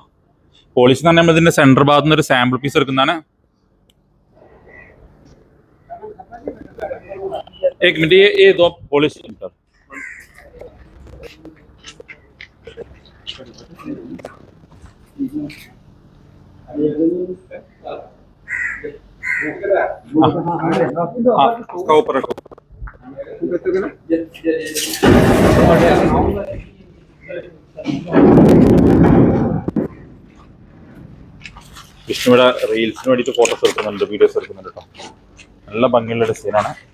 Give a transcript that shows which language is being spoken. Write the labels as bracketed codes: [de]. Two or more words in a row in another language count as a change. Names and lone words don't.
[ml] പോളിഷ് എന്ന് പറഞ്ഞാൽ ഇതിന്റെ സെന്റർ ഭാഗത്ത് നിന്ന് ഒരു [en] sample piece [ml] എടുക്കുന്നതാണ്. [hi] एक मिनट, ये दो पॉलिश ऊपर रखो. [ml] വിഷ്ണുവിടെ റീൽസിന് വേണ്ടിയിട്ട് ഫോട്ടോസ് എടുക്കുന്നുണ്ട്, വീഡിയോസ് എടുക്കുന്നുണ്ട് കേട്ടോ. നല്ല ഭംഗിയുള്ള ഡിസൈനാണ്.